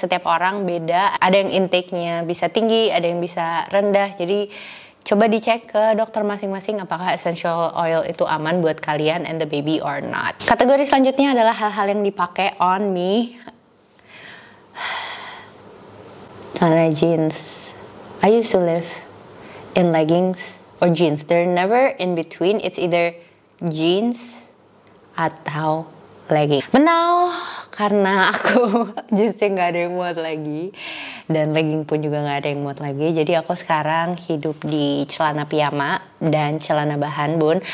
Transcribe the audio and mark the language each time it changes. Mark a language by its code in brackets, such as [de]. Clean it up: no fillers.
[id] Setiap orang beda, ada yang intake-nya bisa tinggi, ada yang bisa rendah. Jadi coba dicek ke dokter masing-masing apakah essential oil itu aman buat kalian [en] and the baby or not. [id] Kategori selanjutnya adalah hal-hal yang dipakai [en] on me. [id] Celana jeans. [en] I used to live in leggings or jeans. They're never in between. It's either jeans atau legging. But now [id] karena aku jeansnya nggak ada yang muat lagi dan legging pun juga nggak ada yang muat lagi, jadi aku sekarang hidup di celana piyama dan celana bahan, bun.